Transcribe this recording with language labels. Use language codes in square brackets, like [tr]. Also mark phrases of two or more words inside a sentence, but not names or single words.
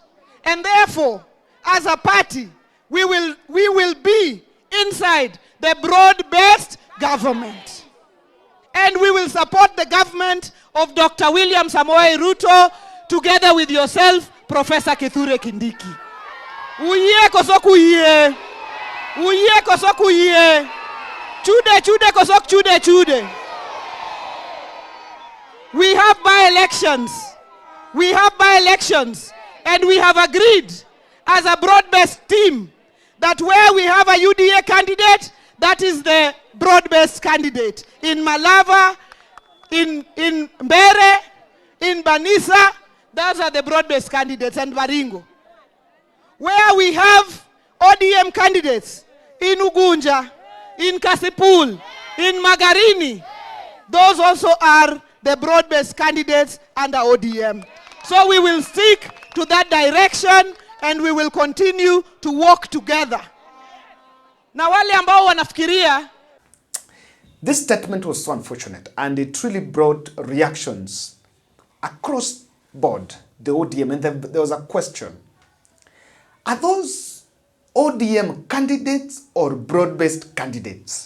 [en] And therefore, as a party, we will be inside the broad-based government. And we will support the government of Dr. William Samoei Ruto together with yourself, Professor Kithure Kindiki. Uye kosoku ye. Uye kosoku ye. Chude kosok chude. We have by-elections. And we have agreed as a broad-based team that where we have a UDA candidate, that is the broad-based candidate. In Malava, in Mbere, in Banisa, those are the broad-based candidates, and Baringo. Where we have ODM candidates in Ugunja, in Kasipul, in Magarini. Those also are the broad-based candidates under ODM. So we will stick to that direction and we will continue to work together. [sw] Na wale ambao wanafikiria. [en] This statement was so unfortunate and it really brought reactions across board, the ODM, and there was a question. Are those ODM candidates or broad-based candidates?